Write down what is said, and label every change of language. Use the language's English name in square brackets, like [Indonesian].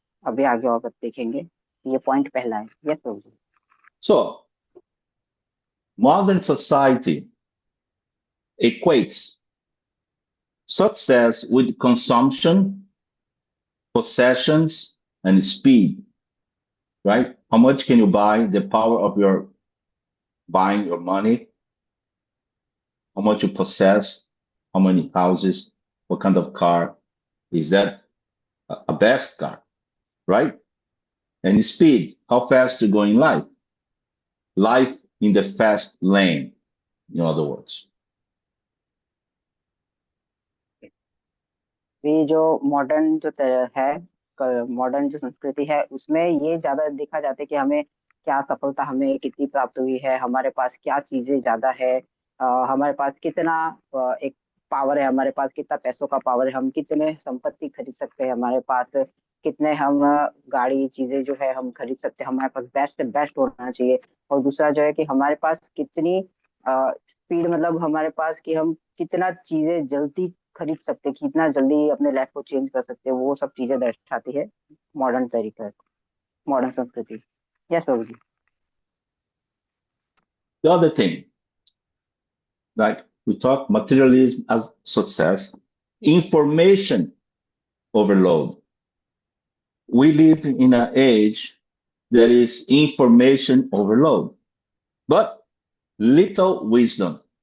[Hindi] अभी आगे और देखेंगे, ये पॉइंट पहला है। Yes Prabhu ji. [English] So, modern society equates success with consumption, possessions, and speed, right? How much can you buy? The power of your buying your money, how much you possess, how many houses, what kind of car is that? A best car, right? And speed, how fast you go in life in the fast lane, in other words. [Hindi] ये जो modern जो है, modern जो संस्कृति है, उसमें ये ज्यादा देखा जाता है कि हमें क्या सफलता, हमें कितनी प्राप्त हुई है, हमारे पास क्या चीजें ज्यादा है, हमारे पास कितना एक पावर है, हमारे पास कितना पैसों का पावर है, हम कितने संपत्ति खरीद सकते हैं, हमारे पास कितने हम गाड़ी चीजें जो है हम खरीद सकते हैं, हमारे पास बेस्ट बेस्ट होना चाहिए। और दूसरा जो है कि हमारे पास कितनी स्पीड, मतलब हमारे पास कि हम कितना चीजें जल्दी खरीद सकते, कितना जल्दी अपने लाइफ को चेंज कर सकते, वो सब चीजें दर्शाती है मॉडर्न तरीका, मॉडर्न संस्कृति। Yes Prabhu ji. [English] The other thing, like we talk materialism as success, information overload. We live in an age that is information overload, but little wisdom.